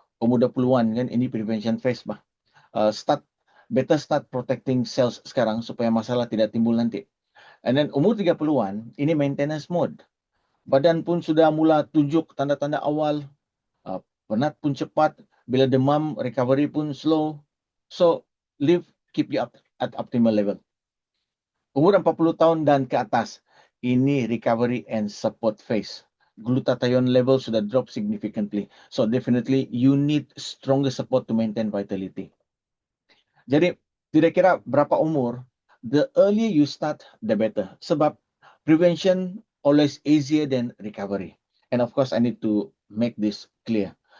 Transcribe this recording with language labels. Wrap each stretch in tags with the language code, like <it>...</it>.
<ms>Umur 20-an kan, ini prevention phase bah.</ms> <en>Better start protecting cells</en> <ms>sekarang supaya masalah tidak timbul nanti.</ms> <en>And then</en> <ms>umur 30-an, ini maintenance mode. Badan pun sudah mula tunjuk tanda-tanda awal. Penat pun cepat. Bila demam, recovery pun slow.</ms> <en>So, Live keep you up at optimal level.</en> <ms>Umur 40 tahun dan ke atas, ini</ms> <en>recovery and support phase. Glutathione level sudah drop significantly. So, definitely you need stronger support to maintain vitality.</en> <ms>Jadi, tidak kira berapa umur,</ms> <en>the earlier you start, the better. Sebab prevention always easier than recovery. And of course, I need to make this clear.</en>